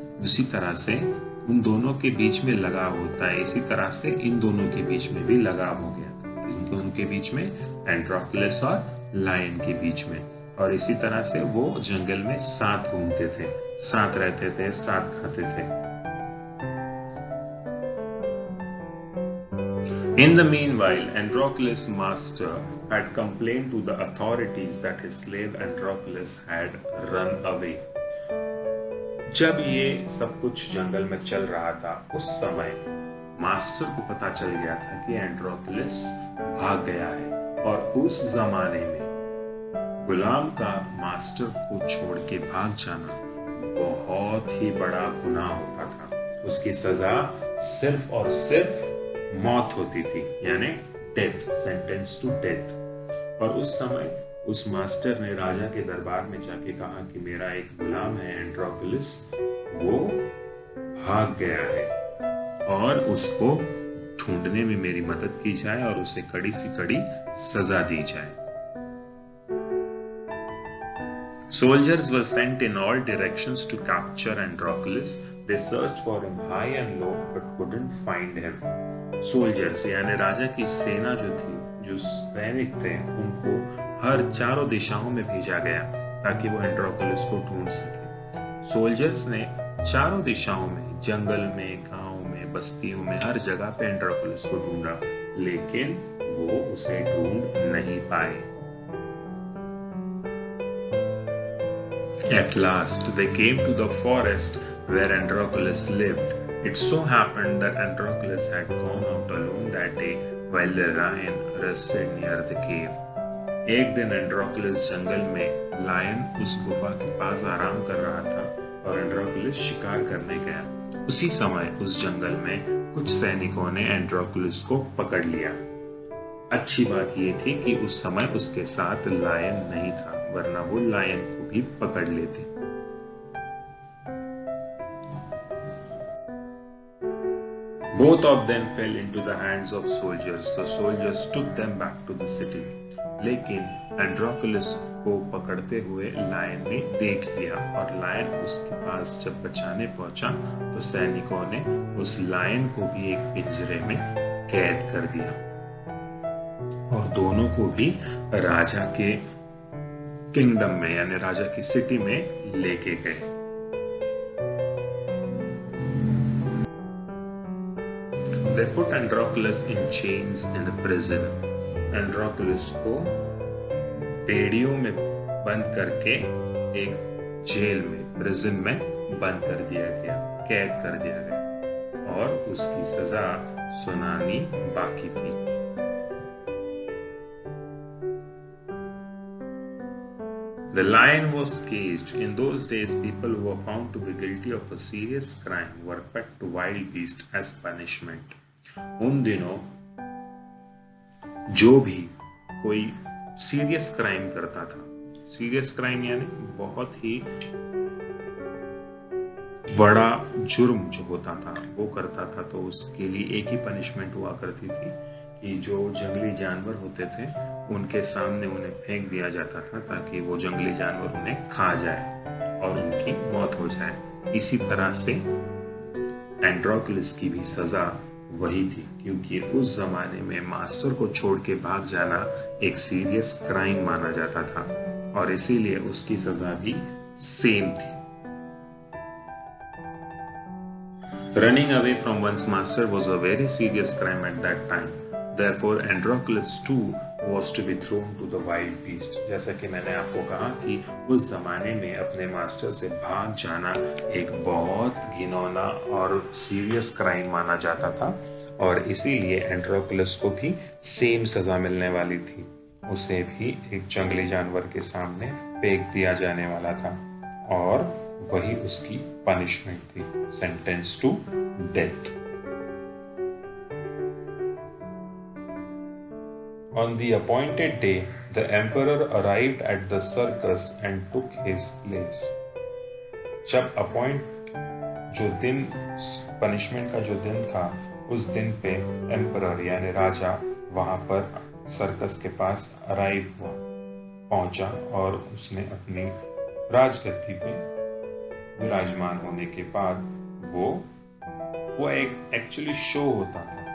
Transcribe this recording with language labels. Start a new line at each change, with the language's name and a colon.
Hindi: उसी तरह से उन दोनों के बीच में लगाव होता है, इसी तरह से इन दोनों के बीच में भी लगाव हो गया था, इन दोनों के बीच में, एंड्रोक्लस और लायन के बीच में। और इसी तरह से वो जंगल में साथ घूमते थे, साथ रहते थे, साथ खाते थे।
English: In the meanwhile, Androclus' master had complained to the authorities that his slave Androclus had run away.
Hindi: जब ये सब कुछ जंगल में चल रहा था, उस समय मास्टर को पता चल गया था कि एंड्रोक्लस भाग गया है। और उस जमाने में गुलाम का मास्टर को छोड़ के भाग जाना बहुत ही बड़ा गुनाह होता था। उसकी सजा सिर्फ और सिर्फ मौत होती थी, यानी डेथ,
English: Sentence to death.
Hindi: और उस समय उस मास्टर ने राजा के दरबार में जाके कहा कि मेरा एक गुलाम है एंड्रोक्लस, वो भाग गया है और उसको ढूंढने में मेरी मदद की जाए और उसे कड़ी से कड़ी सजा दी जाए।
English: Soldiers were sent in all directions to capture Androclus. They searched for him high and low but couldn't find him.
Hindi: Soldiers यानी राजा की सेना जो थी, जो सैनिक थे, उनको हर चारों दिशाओं में भेजा गया ताकि वो एंड्रोक्लस को ढूंढ सके। सोल्जर्स ने चारों दिशाओं में, जंगल में, गांव में, बस्तियों में, हर जगह पे एंड्रोक्लस को ढूंढा, लेकिन वो उसे ढूंढ नहीं पाए।
English: At last, they came to the forest where Androclus lived. It so happened that Androclus had gone out alone that day while the lion rested near the cave.
Hindi: एक दिन एंड्रोक्लस जंगल में लायन उस गुफा के पास आराम कर रहा था और एंड्रोक्लस शिकार करने गया। उसी समय उस जंगल में कुछ सैनिकों ने एंड्रोक्लस को पकड़ लिया। अच्छी बात यह थी कि उस समय उसके साथ लायन नहीं था, वरना वो लायन को भी पकड़ लेते।
English: Both of them fell into the hands of soldiers. The soldiers took them back to the city.
Hindi: लेकिन एंड्रोक्लस को पकड़ते हुए लायन ने देख लिया और लायन उसके पास जब बचाने पहुंचा तो सैनिकों ने उस लायन को भी एक पिंजरे में कैद कर दिया और दोनों को भी राजा के किंगडम में, यानी राजा की सिटी में लेके गए।
English: They put Androclus in chains in a prison.
Hindi: Androclus को बेड़ियों में बंद करके एक जेल में, प्रिजन में बंद कर दिया गया, कैद कर दिया गया और उसकी सजा सुनानी बाकी थी।
English: The lion was caged. In those days, people who were found to be guilty of a serious crime were put to wild beasts as punishment.
Hindi: उन दिनों जो भी कोई सीरियस क्राइम करता था, सीरियस क्राइम यानी बहुत ही बड़ा जुर्म जो होता था वो करता था, तो उसके लिए एक ही पनिशमेंट हुआ करती थी कि जो जंगली जानवर होते थे उनके सामने उन्हें फेंक दिया जाता था ताकि वो जंगली जानवर उन्हें खा जाए और उनकी मौत हो जाए। इसी तरह से एंड्रोक्लस की भी सजा वही थी, क्योंकि उस जमाने में मास्टर को छोड़ के भाग जाना एक सीरियस क्राइम माना जाता था और इसीलिए उसकी सजा भी सेम थी।
English: Running away from one's master was a very serious crime at that time. Therefore, Androclus too was to be thrown to the wild beast.
Hindi: जैसा कि मैंने आपको कहा कि उस जमाने में अपने मास्टर से भाग जाना एक बहुत घिनौना और सीरियस क्राइम माना जाता था और इसीलिए एंड्रोक्लस को भी सेम सजा मिलने वाली थी। उसे भी एक जंगली जानवर के सामने फेंक दिया जाने वाला था और वही उसकी पनिशमेंट थी,
English: Sentence to death. On the appointed day, the emperor arrived at the circus and took his place.
Hindi: जब जो दिन पनिशमेंट का जो दिन था, उस दिन पे एम्परर यानी राजा वहां पर सर्कस के पास अराइव हुआ, पहुंचा और उसने अपनी राजगद्दी पे विराजमान होने के बाद वो एक एक्चुअली शो होता था।